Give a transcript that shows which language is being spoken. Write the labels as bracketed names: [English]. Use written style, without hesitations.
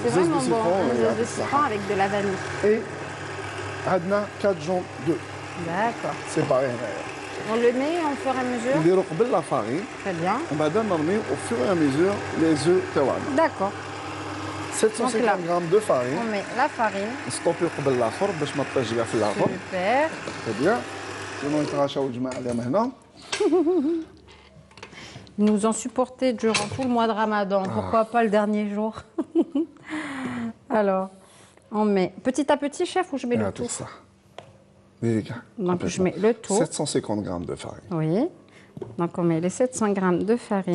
[French] C'est vraiment bon, un zeste de citron avec de la vanille. Et Adna 4 jaunes d'œufs. D'accord. C'est pareil. On le met au fur et à mesure. On déroule la farine. Très bien. On va donner au fur et à mesure les œufs taouan. D'accord. 750 g de farine. On met la farine. [Arabic] نستوبيو قبل الاخر باش ما تطيش كاع في الاخر. [French] Super. Très bien. [Arabic] Sinon يتغاشاو الجماعه اللي هنا. [French] Ils nous ont supporté durant tout le mois de Ramadan. Pourquoi pas le dernier jour? Alors, on met petit à petit, chef, ou je mets le tout? Ça. Donc, je mets le tout. 750 g de farine. Oui. Donc, on met les 700 g de farine.